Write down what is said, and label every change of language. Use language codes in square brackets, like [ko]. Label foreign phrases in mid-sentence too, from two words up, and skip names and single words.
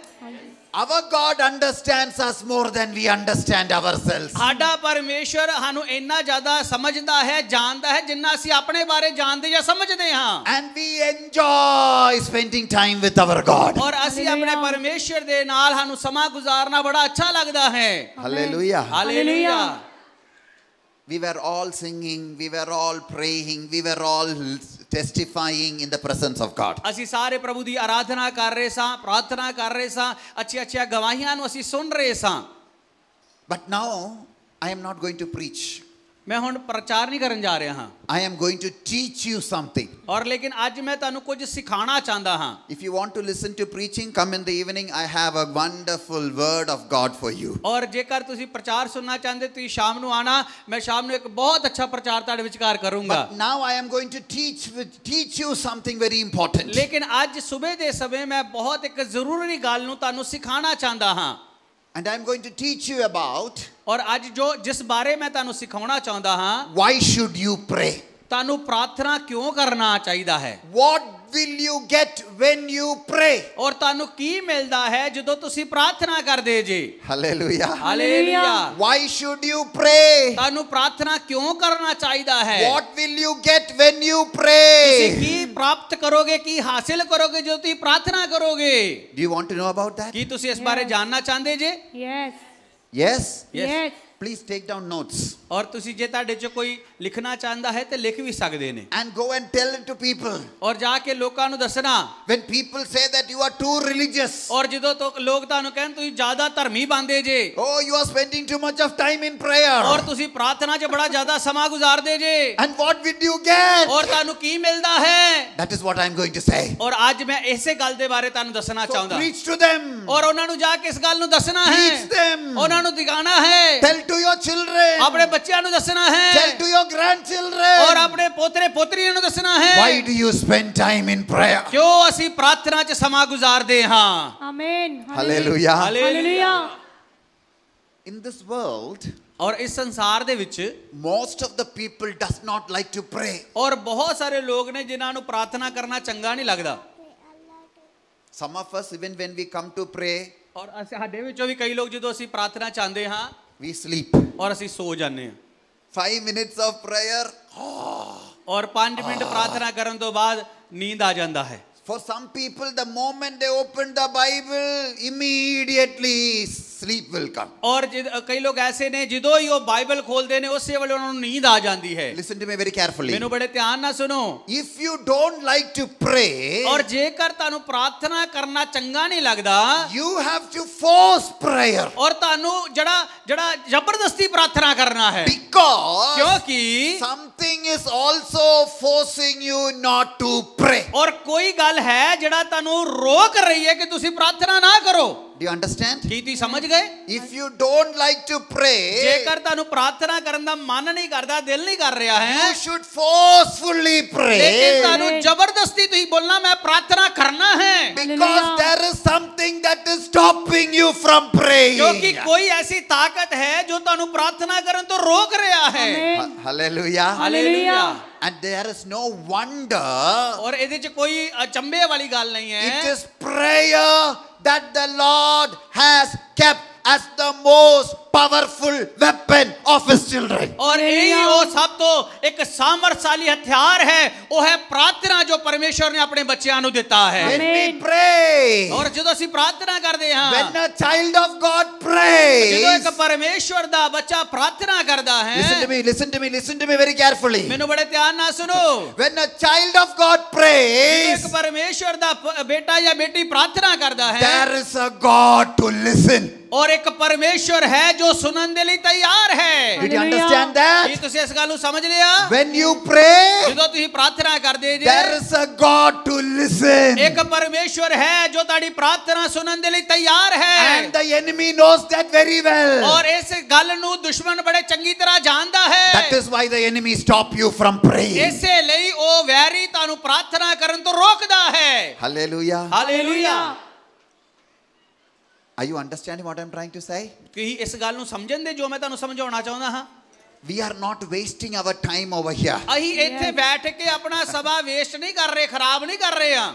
[en] Our God understands us more than we understand ourselves. [pa] ਸਾਡਾ ਪਰਮੇਸ਼ਰ ਸਾਨੂੰ ਇੰਨਾ ਜ਼ਿਆਦਾ ਸਮਝਦਾ ਹੈ, ਜਾਣਦਾ ਹੈ, ਜਿੰਨਾ ਅਸੀਂ ਆਪਣੇ ਬਾਰੇ ਜਾਣਦੇ ਜਾਂ ਸਮਝਦੇ ਹਾਂ। [en] And we enjoy spending time with our God. [pa] ਔਰ ਅਸੀਂ ਆਪਣੇ ਪਰਮੇਸ਼ਰ ਦੇ ਨਾਲ ਸਾਨੂੰ ਸਮਾਂ ਗੁਜ਼ਾਰਨਾ ਬੜਾ ਅੱਛਾ ਲੱਗਦਾ ਹੈ। [en] Hallelujah. [pa] ਹਾਲੇਲੂਇਆ। [en] We were all singing, we were all praying, we were all testifying in the presence of God. [pa] ਅਸੀਂ ਸਾਰੇ ਪ੍ਰਭੂ ਦੀ ਆਰਾਧਨਾ ਕਰ ਰਹੇ ਸਾਂ, ਪ੍ਰਾਰਥਨਾ ਕਰ ਰਹੇ ਸਾਂ, ਅੱਛੀਆਂ ਗਵਾਹੀਆਂ ਨੂੰ ਅਸੀਂ ਸੁਣ ਰਹੇ ਸਾਂ। [en] But now I am not going to preach. [pa] ਮੈਂ ਹੁਣ ਪ੍ਰਚਾਰ ਨਹੀਂ ਕਰਨ ਜਾ ਰਿਹਾ ਹਾਂ [en] I am going to teach you something. [pa] ਔਰ ਲੇਕਿਨ ਅੱਜ ਮੈਂ ਤੁਹਾਨੂੰ ਕੁਝ ਸਿਖਾਉਣਾ ਚਾਹੁੰਦਾ ਹਾਂ। [en] If you want to listen to preaching, come in the evening. I have a wonderful word of God for you. [pa] ਔਰ ਜੇਕਰ ਤੁਸੀਂ ਪ੍ਰਚਾਰ ਸੁਣਨਾ ਚਾਹੁੰਦੇ ਤੁਸੀਂ ਸ਼ਾਮ ਨੂੰ ਆਣਾ, ਮੈਂ ਸ਼ਾਮ ਨੂੰ ਇੱਕ ਬਹੁਤ ਅੱਛਾ ਪ੍ਰਚਾਰ ਤੁਹਾਡੇ ਵਿਚਕਾਰ ਕਰੂੰਗਾ। [en] But now I am going to teach you something very important. [pa] ਲੇਕਿਨ ਅੱਜ ਸਵੇਰ ਦੇ ਸਮੇਂ ਮੈਂ ਬਹੁਤ ਇੱਕ ਜ਼ਰੂਰੀ ਗੱਲ ਨੂੰ ਤੁਹਾਨੂੰ ਸਿਖਾਉਣਾ ਚਾਹੁੰਦਾ ਹਾਂ। [en] And I am going to teach you about [pa] ਔਰ ਅੱਜ ਜਿਸ ਬਾਰੇ ਮੈਂ ਤੁਹਾਨੂੰ ਸਿਖਾਉਣਾ ਚਾਹੁੰਦਾ ਹਾਂ, [en] why should you pray? [pa] ਤੁਹਾਨੂੰ ਪ੍ਰਾਰਥਨਾ ਕਿਉਂ ਕਰਨਾ ਚਾਹੀਦਾ ਹੈ। [en] What will you get when you pray? [pa] ਔਰ ਤੁਹਾਨੂੰ ਕੀ ਮਿਲਦਾ ਹੈ ਜਦੋਂ ਤੁਸੀਂ ਪ੍ਰਾਰਥਨਾ ਕਰਦੇ ਜੇ। [en] Hallelujah. [pa] ਹਾਲੇਲੂਇਆ। [en] Why should you pray? [pa] ਤੁਹਾਨੂੰ ਪ੍ਰਾਰਥਨਾ ਕਿਉਂ ਕਰਨਾ ਚਾਹੀਦਾ ਹੈ। [en] What will you get when you [pa] ਤੁਸੀਂ [en] pray? [pa] ਕੀ ਪ੍ਰਾਪਤ ਕਰੋਗੇ, ਕੀ ਹਾਸਿਲ ਕਰੋਗੇ ਜਦੋਂ ਤੁਸੀਂ ਪ੍ਰਾਰਥਨਾ ਕਰੋਗੇ। [en] Do you want to know about that? [pa] ਕੀ ਤੁਸੀਂ ਇਸ ਬਾਰੇ ਜਾਣਨਾ ਚਾਹੁੰਦੇ ਜੇ? [en] Yes. Yes? Yes. Please take down notes [pa] ਔਰ ਤੁਸੀਂ ਜੇ ਤੁਹਾਡੇ ਚ ਕੋਈ ਲਿਖਣਾ ਚਾਹੁੰਦਾ ਹੈ ਤੇ ਲਿਖ ਵੀ ਸਕਦੇ ਨੇ [en] and go and tell it to people. [pa] ਔਰ ਜਾ ਕੇ ਲੋਕਾਂ ਨੂੰ ਦੱਸਣਾ। [en] When people say that you are too religious, [pa] ਔਰ ਜਦੋਂ ਲੋਕ ਤੁਹਾਨੂੰ ਕਹਿਣ ਤੁਸੀਂ ਜ਼ਿਆਦਾ ਧਰਮੀ ਬਣਦੇ ਜੇ, [en] oh, you are spending too much of time in prayer. [pa] ਔਰ ਤੁਸੀਂ ਪ੍ਰਾਰਥਨਾ 'ਚ ਬੜਾ ਜ਼ਿਆਦਾ ਸਮਾਂ ਗੁਜ਼ਾਰਦੇ ਜੇ, [en] And what will you get? [pa] ਔਰ ਤੁਹਾਨੂੰ ਕੀ ਮਿਲਦਾ ਹੈ। [en] That is what I am going to say. [pa] ਔਰ ਅੱਜ ਮੈਂ ਇਸੇ ਗੱਲ ਦੇ ਬਾਰੇ ਤੁਹਾਨੂੰ ਦੱਸਣਾ [en] So [pa] ਚਾਹੁੰਦਾ। [en] preach to them. [pa] ਔਰ ਉਹਨਾਂ ਨੂੰ ਜਾ ਕੇ ਇਸ ਗੱਲ ਨੂੰ ਦੱਸਣਾ ਹੈ, [en] Teach them. [pa] ਉਹਨਾਂ ਨੂੰ ਦਿਖਾਣਾ ਹੈ, [en] Tell to your children. [pa] ਆਪਣੇ ਬੱਚਿਆਂ ਨੂੰ ਦੱਸਣਾ ਹੈ, [en] Tell to your grandchildren. [pa] ਔਰ ਆਪਣੇ ਪੋਤਰੇ ਪੋਤਰੀਆਂ ਨੂੰ ਦੱਸਣਾ ਹੈ। [en] Why do you spend time in prayer? [pa] ਕਿਉਂ ਅਸੀਂ ਪ੍ਰਾਰਥਨਾ 'ਚ ਸਮਾਂ ਗੁਜ਼ਾਰਦੇ ਹਾਂ। [en] Amen. Hallelujah. Hallelujah. In this world, [pa] ਔਰ ਇਸ ਸੰਸਾਰ ਦੇ ਵਿੱਚ [en] most of the people does not like to pray. [pa] ਔਰ ਬਹੁਤ ਸਾਰੇ ਲੋਕ ਨੇ ਜਿਨ੍ਹਾਂ ਨੂੰ ਪ੍ਰਾਰਥਨਾ ਕਰਨਾ ਚੰਗਾ ਨਹੀਂ ਲੱਗਦਾ। [en] Some of us, even when we come to pray, [pa] ਔਰ ਸਾਡੇ ਵਿੱਚੋਂ ਵੀ ਕਈ ਲੋਕ ਜਦੋਂ ਅਸੀਂ ਪ੍ਰਾਰਥਨਾ ਚਾਹੁੰਦੇ ਹਾਂ [en] we sleep. [pa] ਔਰ ਅਸੀਂ ਸੋ ਜਾਂਦੇ ਹਾਂ। [en] 5 minutes of prayer, [pa] ਔਰ 5 ਮਿੰਟ ਪ੍ਰਾਰਥਨਾ ਕਰਨ ਤੋਂ ਬਾਅਦ ਨੀਂਦ ਆ ਜਾਂਦਾ ਹੈ। [en] for some people, the moment they open the Bible, immediately sleep will come. [pa] ਔਰ ਕਈ ਲੋਕ ਐਸੇ ਨੇ ਜਦੋਂ ਹੀ ਉਹ ਬਾਈਬਲ ਖੋਲਦੇ ਨੇ ਉਸੇ ਵੇਲੇ ਉਹਨਾਂ ਨੂੰ ਨੀਂਦ ਆ ਜਾਂਦੀ ਹੈ। [en] Listen to me very carefully. [pa] ਮੈਨੂੰ ਬੜੇ ਧਿਆਨ ਨਾਲ ਸੁਣੋ। [en] If you don't like to pray, [pa] ਔਰ ਜੇਕਰ ਤੁਹਾਨੂੰ ਪ੍ਰਾਰਥਨਾ ਕਰਨਾ ਚੰਗਾ ਨਹੀਂ ਲੱਗਦਾ, [en] you have to force prayer. [pa] ਔਰ ਤੁਹਾਨੂੰ ਜਿਹੜਾ ਜ਼ਬਰਦਸਤੀ ਪ੍ਰਾਰਥਨਾ ਕਰਨਾ ਹੈ, [en] Because [pa] ਕਿਉਂਕਿ [en] something is also forcing you not to pray. [pa] ਔਰ ਕੋਈ ਗੱਲ ਹੈ ਜਿਹੜਾ ਤੁਹਾਨੂੰ ਰੋਕ ਰਹੀ ਹੈ ਕਿ ਤੁਸੀਂ ਪ੍ਰਾਰਥਨਾ ਨਾ ਕਰੋ। [en] Do you understand? [pa] ਕੀ ਤੁਸੀਂ ਸਮਝ ਗਏ? [en] If you don't like to pray, [pa] ਜੇਕਰ ਤੁਹਾਨੂੰ ਪ੍ਰਾਰਥਨਾ ਕਰਨ ਦਾ ਮਨ ਨਹੀਂ ਕਰਦਾ, ਦਿਲ ਨਹੀਂ ਕਰ ਰਿਹਾ ਹੈ, [en] you should forcefully pray. [pa] ਲੇਕਿਨ ਤੁਹਾਨੂੰ ਜ਼ਬਰਦਸਤੀ ਤੁਸੀਂ ਬੋਲਣਾ ਮੈਂ ਪ੍ਰਾਰਥਨਾ ਕਰਨਾ ਹੈ, [en] Because there is something that is stopping you from praying. [pa] ਕਿਉਂਕਿ ਕੋਈ ਐਸੀ ਤਾਕਤ ਹੈ ਜੋ ਤੁਹਾਨੂੰ ਪ੍ਰਾਰਥਨਾ ਕਰਨ ਤੋਂ ਰੋਕ ਰਿਹਾ ਹੈ। [en] Amen. Hallelujah. [pa] ਹਾਲੇਲੂਇਆ। [en] And there is no wonder. [pa] ਔਰ ਇਹਦੇ 'ਚ ਕੋਈ ਅਚੰਭੇ ਵਾਲੀ ਗੱਲ ਨਹੀਂ ਹੈ। [en] It is prayer that the Lord has kept as the most powerful weapon of his children. [hi] और यही वो सब तो एक सामर्थशाली हथियार है [pa] ਉਹ ਹੈ ਪ੍ਰਾਰਥਨਾ ਜੋ ਪਰਮੇਸ਼ਵਰ ਨੇ ਆਪਣੇ ਬੱਚਿਆਂ ਨੂੰ ਦਿੱਤਾ ਹੈ [en] When we pray, [pa] ਔਰ ਜਦੋਂ ਅਸੀਂ ਪ੍ਰਾਰਥਨਾ ਕਰਦੇ ਹਾਂ [en] when a child of God prays, [pa] ਜਦੋਂ ਇੱਕ ਪਰਮੇਸ਼ਵਰ ਦਾ ਬੱਚਾ ਪ੍ਰਾਰਥਨਾ ਕਰਦਾ ਹੈ [en] listen to me very carefully. [pa] ਮੈਨੂੰ ਬੜੇ ਧਿਆਨ ਨਾਲ ਸੁਣੋ [en] When a child of God [pa] ਜਦੋਂ [en] prays, [pa] ਇੱਕ ਪਰਮੇਸ਼ਵਰ ਦਾ ਬੇਟਾ ਜਾਂ ਬੇਟੀ ਪ੍ਰਾਰਥਨਾ ਕਰਦਾ ਹੈ [en] there is a God to listen. [hi] और एक परमेश्वर है जो सुनने के लिए तैयार है [en] Did you Hallelujah. understand [pa] ਕੀ [en] that? [pa] ਤੁਸੀਂ ਇਸ ਗੱਲ ਨੂੰ ਸਮਝ ਲਿਆ [en] When you pray, [pa] ਜਦੋਂ ਤੁਸੀਂ ਪ੍ਰਾਰਥਨਾ ਕਰਦੇ ਜੇ [en] there is a God to listen. [pa] ਇੱਕ ਪਰਮੇਸ਼ਵਰ ਹੈ ਜੋ ਤੁਹਾਡੀ ਪ੍ਰਾਰਥਨਾ ਸੁਣਨ ਦੇ ਲਈ ਤਿਆਰ ਹੈ [en] And the enemy knows that very well. [pa] ਔਰ ਇਸ ਗੱਲ ਨੂੰ ਦੁਸ਼ਮਣ ਬੜੇ ਚੰਗੀ ਤਰ੍ਹਾਂ ਜਾਣਦਾ ਹੈ [en] That is why the enemy stop you from praying. [pa] ਇਸੇ ਲਈ ਉਹ ਵੈਰੀ ਤੁਹਾਨੂੰ ਪ੍ਰਾਰਥਨਾ ਕਰਨ ਤੋਂ ਰੋਕਦਾ ਹੈ [en] Hallelujah. [pa] ਹਾਲੇਲੂਇਆ [en] Are you understanding what I'm trying to say? [pa] ਕੀ ਇਸ ਗੱਲ ਨੂੰ ਸਮਝਣ ਦੇ ਜੋ ਮੈਂ ਤੁਹਾਨੂੰ ਸਮਝਾਉਣਾ ਚਾਹੁੰਦਾ ਹਾਂ [en] We are not wasting our time over here. [pa] ਅਸੀਂ ਇੱਥੇ ਬੈਠ ਕੇ ਆਪਣਾ ਸਮਾਂ ਵੇਸਟ ਨਹੀਂ ਕਰ ਰਹੇ ਖਰਾਬ ਨਹੀਂ ਕਰ ਰਹੇ ਹਾਂ